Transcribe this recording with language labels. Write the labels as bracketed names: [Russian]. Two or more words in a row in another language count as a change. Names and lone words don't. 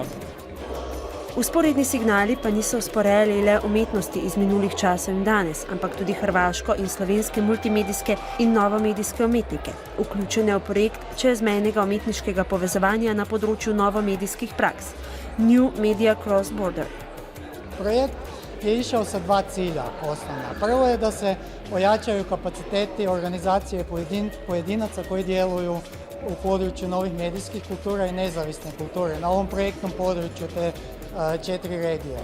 [Slovenian] Vzporedni signali pa niso usporejali le umetnosti iz minulih časov in danes, ampak tudi hrvaško in slovenske multimedijske in novomedijske umetnike, vključene v projekt čezmejnega umetniškega povezovanja na področju novomedijskih praks New Media Cross Border. [Croatian] Projekt je išao sa 2 cilja osnovna. Prvo je da se ojačaju kapaciteti organizacije pojedinaca koji djeluju u području novih medijskih kultura i nezavisne kulture na ovom projektnom području te 4 regije.